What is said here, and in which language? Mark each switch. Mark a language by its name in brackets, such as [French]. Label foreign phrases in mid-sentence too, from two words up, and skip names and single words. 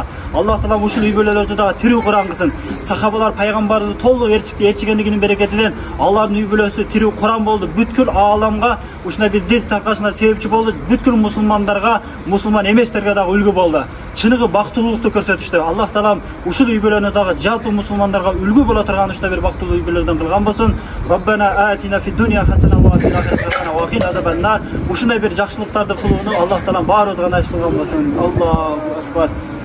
[Kyrgyz] Аллах таалам ушул үй бүлөлөрдү дагы тирүү Куран кылсын. Сахабалар пайгамбарыбызды толук ээрчигендигинин берекетинен алардын үй бүлөсү тирүү Куран болду. Бүткүл ааламга ушундай бир дин таркашына себепчи болду. Бүткүл мусулмандарга, мусулман эместерге дагы үлгү болду. Чыныгы бактылуулукту көрсөтүштү. Аллах таалам ушул үй бүлөнү дагы жалпы мусулмандарга үлгү боло турган ушундай бир бактылуу үй бүлөлөрдөн кылган болсун. [Arabic] ربنا آتنا في الدنيا حسنة وفي الآخرة حسنة وقنا عذاب النار. [Kyrgyz] Ушундай бир жакшылыктарды кылууну Аллах таалам баарыбызга насип кылган болсун. [Arabic] الله أكبر.